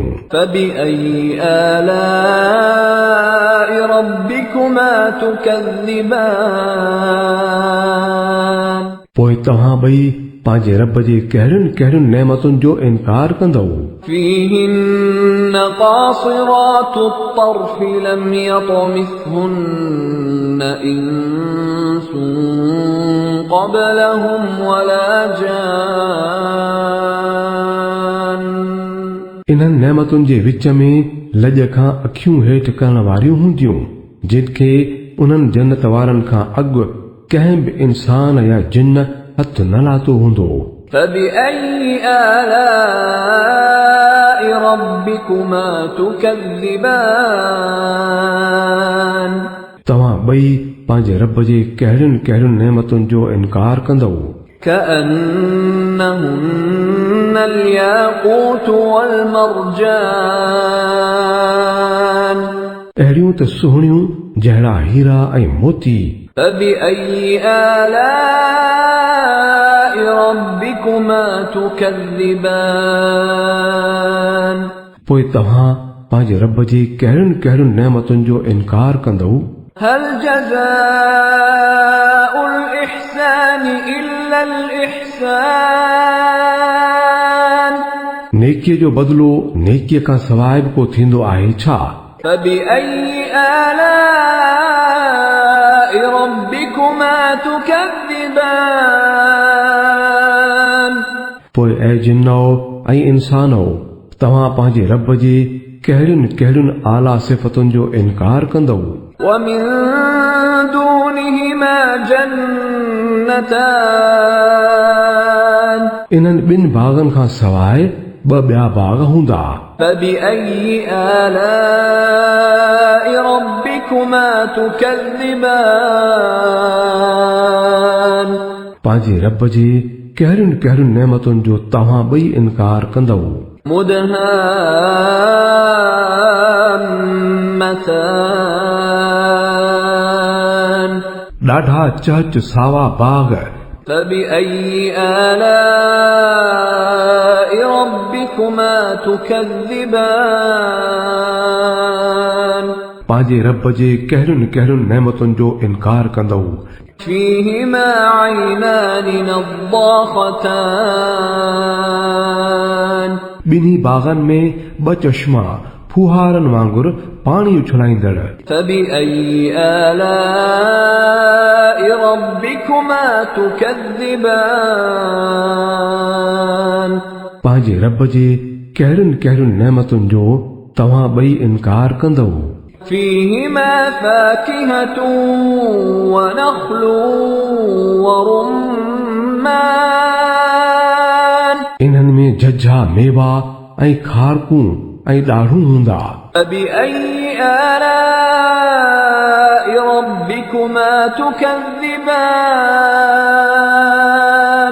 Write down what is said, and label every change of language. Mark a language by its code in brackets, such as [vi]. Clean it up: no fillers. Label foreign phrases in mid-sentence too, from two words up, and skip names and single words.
[ar] فبأي آلاء ربكما تكذبان [sd] पोइ तव्हां ॿई पंहिंजे रब जे कहिड़ियुनि कहिड़ियुनि नेमतुनि जो इनकार कंदव। [ar] فيهن قاصرات الطرف لم يطمثهن إنس قبلهم ولا جان [sd] इन्हनि नेमतुनि जे विच में लॼ खां अखियूं हेठि करण वारियूं हूंदियूं जिनखे उन्हनि जन्नत वारनि खां अॻु कंहिं बि इंसान या जिन हथ न लातो हूंदो। [ar] فبأي آلاء ربكما تكذبان [sd] तव्हां ॿई पंहिंजे रब जे कहिड़ियुनि कहिड़ियुनि नेमतुनि जो इनकार कंदव। [ar] كأنهن الياقوت والمرجان [sd] अहिड़ियूं त सुहिणियूं जहिड़ा हीरा ऐं मोती। [ar] فبأي آلاء ربكما تكذبان [sd] पोइ तव्हां पंहिंजे रब जे कहिड़ियुनि कहिड़ियुनि नेमतुनि जो इनकार कंदव। [ar] هل جزاء الإحسان إلا الإحسان [sd] नेकीअ जो बदिलो नेकीअ खां सवाइ बि को थींदो आहे छा? [ar] فبأي آلاء ربكما تكذبان [sd] पोइ ऐं जिन्नो ऐं इंसानो तव्हां पंहिंजे रब जी कहिड़ियुनि कहिड़ियुनि आला सिफ़तुनि जो इनकार कंदव? [ar] ومن دونهما جنتان [sd] इन्हनि ॿिनि बाग़नि खां सवाइ ॿ ॿिया बाग़ हूंदा। [ar] فبأي آلاء ربكما تكذبان [sd] पंहिंजे रब जी कहिड़ियुनि कहिड़ियुनि नेमतुनि जो तव्हां ॿई इनकार कंदव? [ar] مدهامتان [sd] ॾाढा चहच सावा बाग़। [ar] فبأي آلاء ربكما تكذبان [sd] पंहिंजे रब जे कहिड़ियुनि कहिड़ियुनि नेमतुनि जो इनकार कंदव? [ar] فيهما عينان نضاختان [sd] ॿिन्ही बाग़नि में ॿ चश्मा फुहारनि वांगुर पाणी उछलाईंदड़। [ar] فبأي آلاء ربكما تكذبان [sd] पंहिंजे रब जे कहिड़ियुनि कहिड़ियुनि नेमतुनि जो तव्हां ॿई इनकार कंदव? [ar] فيهما فاكهة ونخل ورمان [sd] इन्हनि में झझा मेवा ऐं खारकूं ऐं ॾाढ़ूं हूंदा। [ar] فبأي آلاء ربكما تكذبان